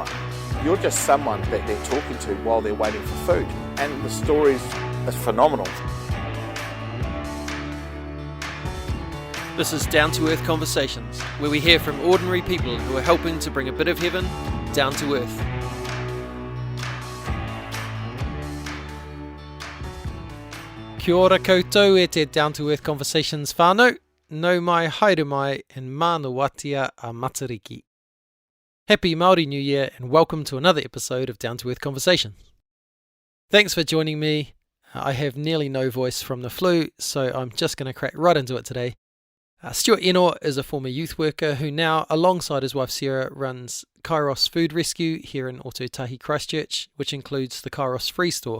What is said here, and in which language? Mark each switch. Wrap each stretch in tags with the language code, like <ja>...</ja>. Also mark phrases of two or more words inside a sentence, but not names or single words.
<en>You're just someone that they're talking to while they're waiting for food. And the stories are phenomenal. This is Down to Earth Conversations, where we hear from ordinary people who are helping to bring a bit of heaven down to earth.</en> <mi>Kia ora koutou e te Down to Earth Conversations whānau, nau mai haere mai and māna watia a Matariki.</mi> <en>Happy Māori New Year and welcome to another episode of Down to Earth Conversations. Thanks for joining me. I have nearly no voice from the flu, so I'm just going to crack right into it today. Stuart Ennor is a former youth worker who now, alongside his wife Sarah, runs Kairos Food Rescue here in Ōtautahi, Christchurch, which includes the Kairos Free Store.</en>